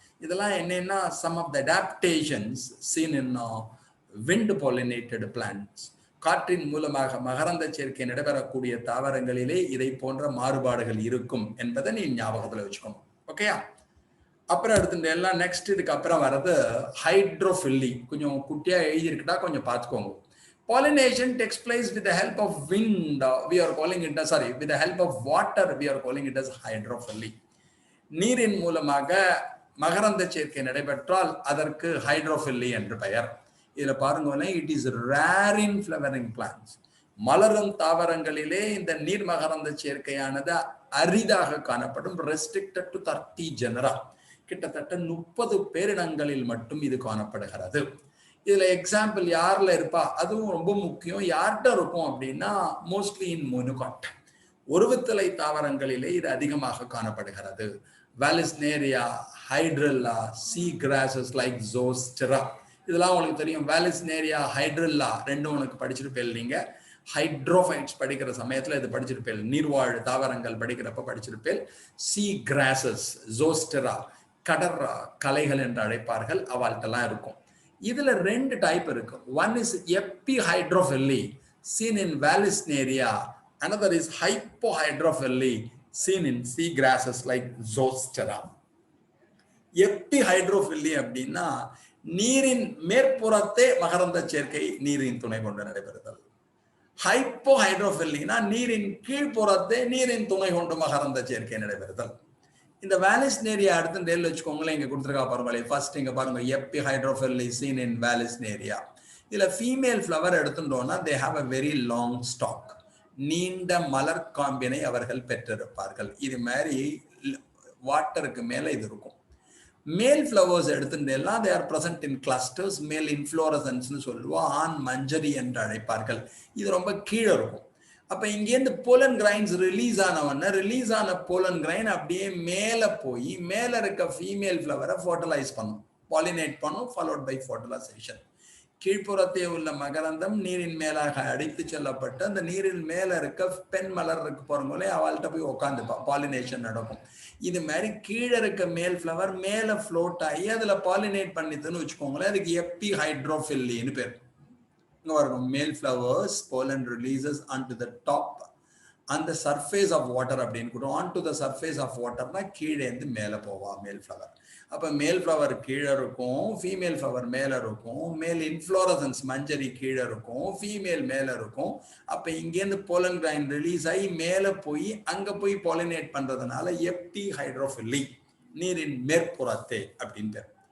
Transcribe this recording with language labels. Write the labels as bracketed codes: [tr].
[ta] இதெல்லாம் என்னன்னா [en] Some of the adaptations seen in wind pollinated plants. [ta] காற்றின் மூலமாக மகரந்த சேர்க்கை நடைபெறக்கூடிய தாவரங்களிலே இதை போன்ற மாறுபாடுகள் இருக்கும் என்பதை நீ ஞாபகத்துல வச்சுக்கணும். ஓகேயா? அப்புறம் எடுத்துட்டு எல்லாம் நெக்ஸ்ட் இதுக்கு அப்புறம் வர்றது ஹைட்ரோஃபில்லி. கொஞ்சம் குட்டியா எழுதியிருக்கிட்டா கொஞ்சம் பார்த்துக்கோங்க. [en] Pollination takes place with the help of wind. We are calling it as, with the help of water, we are calling it as hydrophily. [ta] நீரின் மூலமாக மகரந்த சேர்க்கை நடைபெற்றால் அதற்கு ஹைட்ரோஃபில்லி என்று பெயர். இதுல பாருங்க, [en] It is rare in flowering plants. [ta] மலரும் தாவரங்களிலே இந்த நீர் மகரந்த சேர்க்கையானது அரிதாக காணப்படும். [en] Restricted to 30 genera. [ta] கிட்டத்தட்ட 30 பேரினங்களில் மட்டும் இது காணப்படுகிறது. இதுல எக்ஸாம்பிள் யார்ல இருப்பா, அதுவும் ரொம்ப முக்கியம். யார்கிட்ட இருக்கும் அப்படின்னா [en] mostly in monocot, [ta] ஒருவத்தலை தாவரங்களிலே இது அதிகமாக காணப்படுகிறது. வாலிஸ்னேரியா, ஹைட்ரில்லா, [en] sea grasses like [ta] ஜோஸ்டெரா, இதெல்லாம் உங்களுக்கு தெரியும். வாலிஸ்னேரியா, ஹைட்ரில்லா ரெண்டும் உனக்கு படிச்சிருப்பேன். நீங்க ஹைட்ரோஃபைட்ஸ் படிக்கிற சமயத்துல இது படிச்சிருப்பேன். நீர்வாழ் தாவரங்கள் படிக்கிறப்ப படிச்சிருப்பேன். சீ கிராசஸ், ஜோஸ்டெரா, கடற் கலைகள் என்று அழைப்பார்கள், அவள்கிட்டலாம் இருக்கும். இதுல 2 டைப் இருக்கு. [en] One is epihydrophily seen in Vallisneria, another is hypohydrophily seen in sea grasses like Zostera. [ta] எப்பிஹைட்ரோஃபில்லி அப்படின்னா நீரின் மேற்புறத்தே மகரந்த சேர்க்கை நீரின் துணை கொண்டு நடைபெறுதல். ஹைப்போஹைட்ரோஃபில்லினா நீரின் கீழ்ப்புறத்தே நீரின் துணை கொண்டு மகரந்த சேர்க்கை நடைபெறுதல். இந்த வாலிஸ்னேரியா அடுத்து வச்சுக்கோங்களேன், இங்க கொடுத்துருக்கா பாருங்களேன். ஃபர்ஸ்ட் இங்க பாருங்க, எப்பிஹைட்ரோஃபில்லி [en] seen in Vallisneria. [ta] இதுல ஃபீமேல் ஃப்ளவர் எடுத்துட்டோம்னா [en] they have a very long stalk. [ta] நீண்ட மலர் காம்பினை அவர்கள் பெற்றிருப்பார்கள். இது மாதிரி வாட்டருக்கு மேல இது இருக்கும். மேல் flowers எடுத்துட்டேன்னா [en] they are present in clusters. [ta] மேல் இன்ஃப்ளோரசன்ஸ்னு சொல்லுவோம். ஆண் மஞ்சரி என்று அழைப்பார்கள். இது ரொம்ப கீழே இருக்கும். அப்ப இங்கேருந்து போலன் கிரைன்ஸ் ரிலீஸ் ஆனவொன்னே ரிலீஸ் ஆன போலன் கிரைன் அப்படியே மேல போய் மேல இருக்க ஃபீமேல் ஃப்ளவரை ஃபர்டிலைஸ் பண்ணும், பாலினேட் பண்ணும், [en] Followed by fertilisation. [ta] கீழ்ப்புறத்தே உள்ள மகரந்தம் நீரின் மேலாக அடித்து செல்லப்பட்டு அந்த நீரின் மேல இருக்க பெண் மலர் இருக்கு போறவங்களே அவள்கிட்ட போய் உட்காந்துப்பா, பாலினேஷன் நடக்கும். இது மாதிரி கீழே இருக்க மேல் ஃப்ளவர் மேல ஃப்ளோட் ஆகி அதுல பாலினேட் பண்ணிதுன்னு வச்சுக்கோங்களேன், அதுக்கு எப்பி ஹைட்ரோஃபில்லின்னு பேர். [en] மேல் flowers pollen releases onto the top on the surface of water [ta] அப்படின்னு கூட [en] onto the surface of waterனா [ta] கீழே இருந்து மேல போவா [en] மேல் ஃப்ளவர். [ta] அப்ப மேல் ஃப்ளவர் கீழே இருக்கும், ஃபீமேல் ஃப்ளவர் மேல இருக்கும், மேல் இன்ஃப்ளோரசன்ஸ் மஞ்சரி கீழே இருக்கும், ஃபீமேல் மேல இருக்கும். அப்ப இங்கேருந்து போலன் கிரைன் ரிலீஸ் ஆகி மேல போய் அங்க போய் பாலினேட் பண்றதுனால எப்டி ஹைட்ரோஃபில்லி, நீரின் மேற்புறத்தே அப்படின்னு பேர்.